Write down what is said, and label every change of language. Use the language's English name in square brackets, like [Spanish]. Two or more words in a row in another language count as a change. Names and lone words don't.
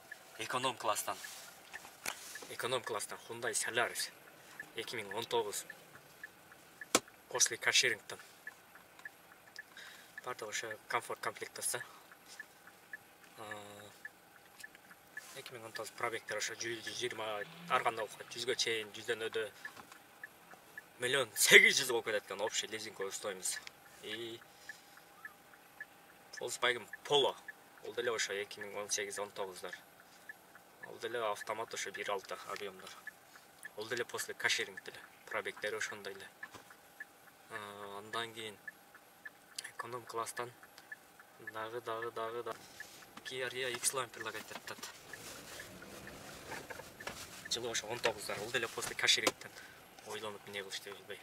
[Kyrgyz] Эконом класстан Hyundai Solaris 2019 [Russian] после каширингтен. [Kyrgyz] Барды ошо комфорт комплектасы. 2019 пробегтер ошо 120 ар кандай окуйт, 100га чейин, 100дөн өдө 1 800 болуп кетет экен [Russian] общий лизинговый стоимость. [Kyrgyz] И Volkswagen Polo, ол деле ошо 2018-19дар. Ол деле автомат ошо 1.6 объемдар. Ол деле [Russian] после каширинг [Kyrgyz] деле, пробегтери ошондой эле. Андан кийин эконом класстан дагы Kia Rio X-Line предлагать этет. Жылы ошо 19дар, ол деле [Russian] после каширингтен [Kyrgyz] ойлонуп эмне кылышты билбей.